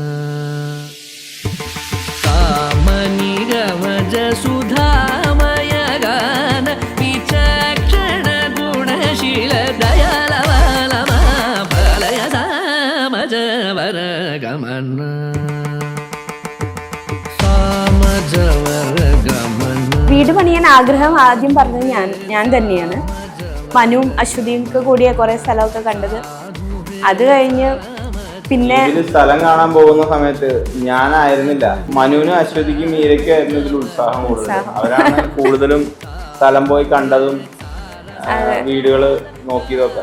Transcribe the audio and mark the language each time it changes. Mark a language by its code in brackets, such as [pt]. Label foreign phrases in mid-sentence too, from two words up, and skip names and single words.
[sa] सामनि गमज सुधामय गान विचक्षण गुणशील दयालवालमा फलय सामजवर गमन सामजवर गमन. [ml] വീട് പണിയാൻ ആഗ്രഹം ആദ്യം പറഞ്ഞത് ഞാൻ തന്നെയാണ്. മനുവും അശ്വതിയും കൂടിയ കുറെ സ്ഥലമൊക്കെ കണ്ടത്. അത് കഴിഞ്ഞ് പിന്നെ സ്ഥലം കാണാൻ പോകുന്ന സമയത്ത് ഞാനായിരുന്നില്ല, മനുവിനും അശ്വതിക്കും മീരയ്ക്കും ആയിരുന്നു ഇതിൽ ഉത്സാഹം കൂടുതൽ. അവരാണ് കൂടുതലും സ്ഥലം പോയി കണ്ടതും വീടുകൾ നോക്കിയതൊക്കെ.